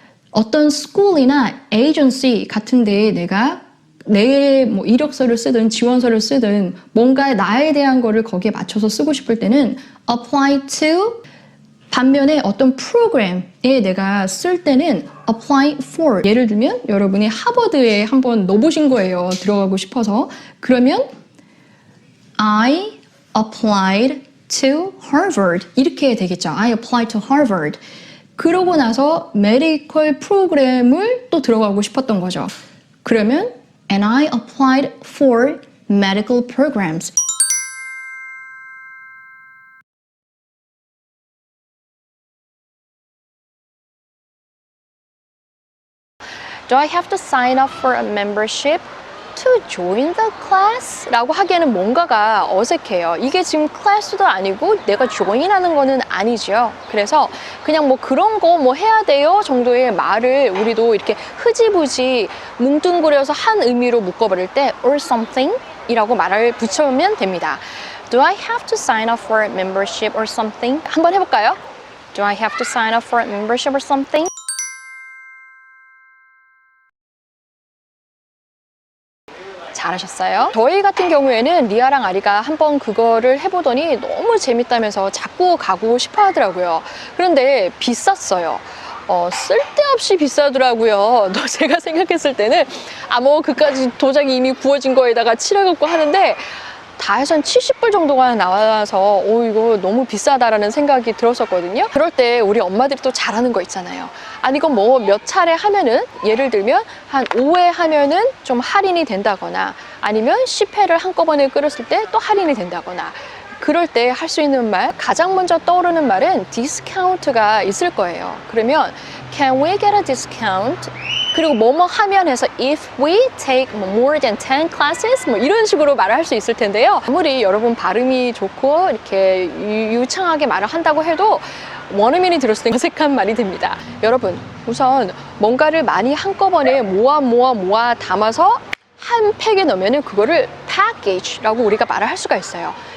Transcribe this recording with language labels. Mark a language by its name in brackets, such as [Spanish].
[Korean] 어떤 school이나 agency 같은 데에 내가 내 뭐 이력서를 쓰든 지원서를 쓰든 뭔가 나에 대한 거를 거기에 맞춰서 쓰고 싶을 때는 [English] apply to [Korean] 반면에 어떤 프로그램에 내가 쓸 때는 [English] apply for [Korean] 예를 들면 여러분이 하버드에 한번 넣어보신 거예요. 들어가고 싶어서. 그러면 [English] I applied to Harvard [Korean] 이렇게 되겠죠. [English] I applied to Harvard. [Korean] 그러고 나서 메디컬 프로그램을 또 들어가고 싶었던 거죠. 그러면 [English] and I applied for medical programs. Do I have to sign up for a membership to join the class? [Korean] 라고 하기에는 뭔가가 어색해요. 이게 지금 클래스도 아니고 내가 join하는 거는 아니죠. 그래서 그냥 뭐 그런 거 뭐 해야 돼요 정도의 말을 우리도 이렇게 흐지부지 뭉뚱그려서 한 의미로 묶어버릴 때 [English] or something [Korean] 이라고 말을 붙여보면 됩니다. [English] Do I have to sign up for a membership or something? [Korean] 한번 해볼까요? [English] Do I have to sign up for a membership or something? [Korean] 잘하셨어요. 저희 같은 경우에는 리아랑 아리가 한번 그거를 해보더니 너무 재밌다면서 자꾸 가고 싶어 하더라고요. 그런데 비쌌어요. 쓸데없이 비싸더라고요. 제가 생각했을 때는 뭐 그까지 도자기 이미 구워진 거에다가 칠해갖고 하는데 다 해서 한 70불 정도가 나와서 이거 너무 비싸다라는 생각이 들었었거든요. 그럴 때 우리 엄마들이 또 잘하는 거 있잖아요. 아니 이건 뭐 몇 차례 하면은, 예를 들면 한 5회 하면은 좀 할인이 된다거나, 아니면 10회를 한꺼번에 끓였을 때 또 할인이 된다거나, 그럴 때 할 수 있는 말, 가장 먼저 떠오르는 말은 디스카운트가 있을 거예요. 그러면 [English] Can we get a discount? [Korean] 그리고 뭐뭐 하면 해서 [English] if we take more than 10 classes [Korean] 뭐 이런 식으로 말을 할 수 있을 텐데요. 아무리 여러분 발음이 좋고 이렇게 유창하게 말을 한다고 해도 원어민이 들었을 때 어색한 말이 됩니다. 여러분, 우선 뭔가를 많이 한꺼번에 모아 담아서 한 팩에 넣으면 그거를 package라고 우리가 말을 할 수가 있어요.